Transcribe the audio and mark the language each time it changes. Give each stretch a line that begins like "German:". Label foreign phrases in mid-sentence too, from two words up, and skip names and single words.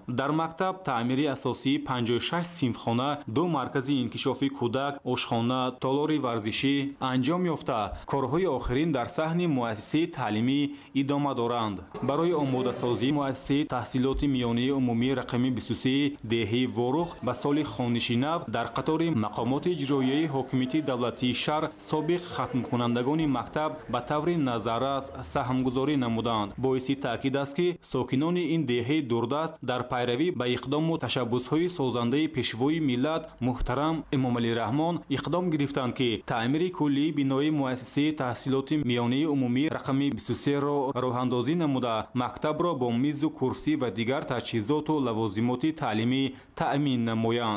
Tajik: در مکتب تعمیری اساسی 56 صنفخانه، 2 مرکز انکشافی کودک، آشخانه، تالار ورزشی انجام یافته، کارهای آخرین در صحن مؤسسه تعلیمی ادامه دارند. برای آماده سازی مؤسسه تحصیلات میانی عمومی رقم 23 دهه وارخ به سال خوانشی نو در قطار مقامات اجرایی حاکمیت دولتی شهر سابق хатмкунандагони мактаб ба таври назаррас саҳмгузорӣ намуданд. боиси таъкид аст ки сокинони ин деҳаи дурдаст дар пайравӣ ба иқдому tashabbusҳои созандаи пешвои миллат муҳтарам Эмомалӣ Раҳмон иқдом гирифтанд ки таъмири куллии бинои муассисаи таҳсилоти миёнаи умумӣ рақами 23-ро роҳандозӣ намуда мактабро бо мизу курсӣ ва дигар таҷҳизоту лавозимоти таълимӣ таъмин намоянд.